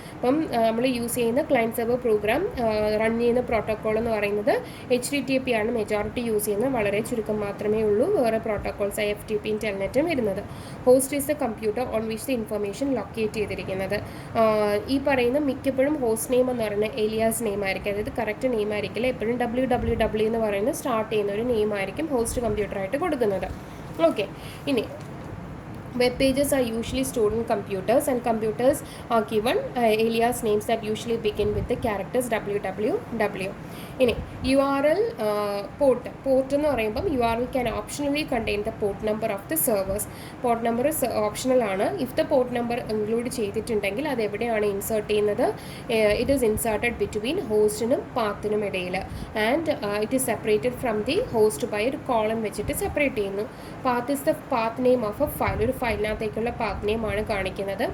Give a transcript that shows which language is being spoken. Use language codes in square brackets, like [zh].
[ml] അപ്പം നമ്മൾ യൂസ് ചെയ്യുന്ന ക്ലയൻറ്റ് സെർവർ പ്രോഗ്രാം റൺ ചെയ്യുന്ന പ്രോട്ടോകോൾ എന്ന് പറയുന്നത് HTTP ആണ് മെജോറിറ്റി യൂസ് ചെയ്യുന്നത്, വളരെ ചുരുക്കം മാത്രമേ ഉള്ളൂ വേറെ പ്രോട്ടോകോൾസ് FTP ടെൽനെറ്റും വരുന്നത്. [en] host is the computer on which the information [ml] locate ചെയ്തിരിക്കുന്നത്. ഈ പറയുന്ന മിക്കപ്പോഴും ഹോസ്റ്റ് നെയിം എന്ന് പറയുന്നത് ഏലിയാസ് നെയിം ആയിരിക്കും, അതായത് കറക്റ്റ് നെയിം ആയിരിക്കില്ല. എപ്പോഴും www എന്ന് പറയുന്നത് സ്റ്റാർട്ട് ചെയ്യുന്ന ഒരു നെയിം ആയിരിക്കും ഹോസ്റ്റ് കമ്പ്യൂട്ടറായിട്ട് കൊടുക്കുന്നത്. [en] Okay, ഇനി web pages are usually stored in computers, and computers are given alias names that usually begin with the characters www. [ml] ഇനി URL പോർട്ട് എന്ന് പറയുമ്പം [en] URL can optionally contain the port number of the servers. [ml] Port number optional ആണ്. [en] if the port number [ml] include ചെയ്തിട്ടുണ്ടെങ്കിൽ അത് എവിടെയാണ് insert ചെയ്യുന്നത്? [en] it is inserted between [ml] ഹോസ്റ്റിനും പാത്തിനും ഇടയിൽ, [en] and it is separated from the host by [ml] ഒരു column വെച്ചിട്ട് separate ചെയ്യുന്നു. [en] Path is the path name of a file. [ml] ഒരു ഫയലിനകത്തേക്കുള്ള പാത്ത് നെയിമാണ് കാണിക്കുന്നത്.